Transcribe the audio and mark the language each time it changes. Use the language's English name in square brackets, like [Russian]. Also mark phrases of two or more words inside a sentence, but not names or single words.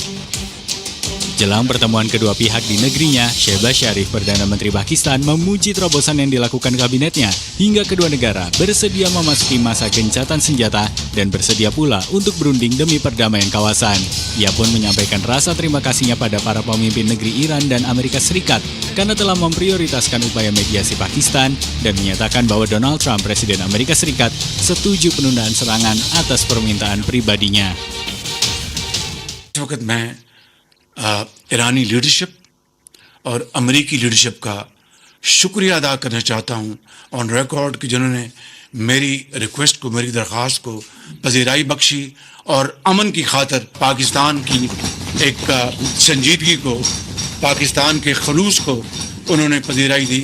[Indonesian] Jelang pertemuan kedua pihak di negerinya, Shehbaz Sharif, Perdana Menteri Pakistan, memuji terobosan yang dilakukan kabinetnya hingga kedua negara bersedia memasuki masa gencatan senjata dan bersedia pula untuk berunding demi perdamaian kawasan. Ia pun menyampaikan rasa terima kasihnya pada para pemimpin negeri Iran dan Amerika Serikat karena telah memprioritaskan upaya mediasi Pakistan dan menyatakan bahwa Donald Trump, Presiden Amerika Serikat, setuju penundaan serangan atas permintaan pribadinya. [Urdu] ایرانی لیڈرشپ اور امریکی لیڈرشپ کا شکریہ ادا کرنا چاہتا ہوں [English] on record [Urdu] کہ جنہوں نے میری ریکویسٹ کو، میری درخواست کو پذیرائی بخشی اور امن کی خاطر پاکستان کی ایک سنجیدگی کو، پاکستان کے خلوص کو انہوں نے پذیرائی دی.